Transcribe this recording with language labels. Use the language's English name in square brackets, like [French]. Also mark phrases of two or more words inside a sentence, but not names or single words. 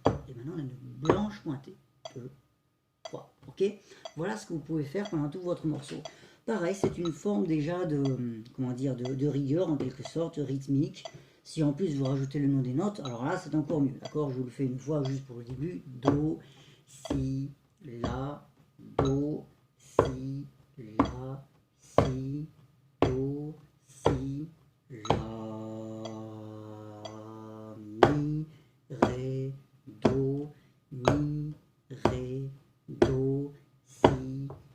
[French] Et maintenant, on a une blanche pointée. 2, 3. Ok. Voilà ce que vous pouvez faire pendant tout votre morceau. Pareil, c'est une forme déjà de rigueur en quelque sorte, rythmique. Si en plus vous rajoutez le nom des notes, alors là c'est encore mieux. D'accord. Je vous le fais une fois juste pour le début. Do, Si, La, Do, Si, La, Si, Do, Si, La, Mi, Ré, Do, Mi, Ré, Do, Si,